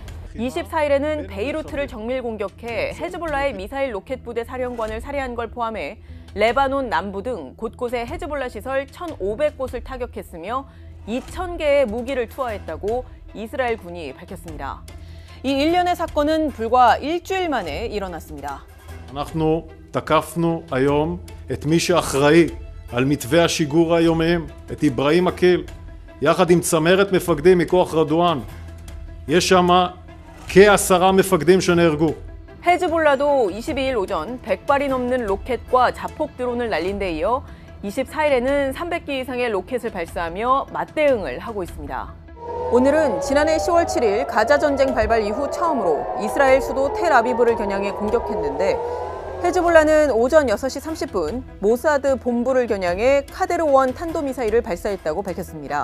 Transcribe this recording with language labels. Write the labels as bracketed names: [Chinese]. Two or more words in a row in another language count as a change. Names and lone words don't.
[Korean] 24일에는 베이루트를 정밀 공격해 헤즈볼라의 미사일 로켓 부대 사령관을 살해한 걸 포함해 레바논 남부 등 곳곳에 헤즈볼라 시설 1,500곳을 타격했으며 2,000개의 무기를 투하했다고 이스라엘 군이 밝혔습니다. 이 일련의 사건은 불과 일주일 만에 일어났습니다. [Hebrew] אנחנו תקפנו היום את מי שאחראי על מתווה השיגור היומיים, את איברהים אקיל, יחד עם צמרת מפקדים מכוח רדואן. יש שם כ10 מפקדים שנהרגו. [Korean] 헤즈볼라도 22일 오전 100발이 넘는 로켓과 자폭 드론을 날린 데 이어 24일에는 300기 이상의 로켓을 발사하며 맞대응을 하고 있습니다. 오늘은 지난해 10월 7일 가자 전쟁 발발 이후 처음으로 이스라엘 수도 텔아비브를 겨냥해 공격했는데 헤즈볼라는 오전 6시 30분 모사드 본부를 겨냥해 카데르1 탄도미사일을 발사했다고 밝혔습니다.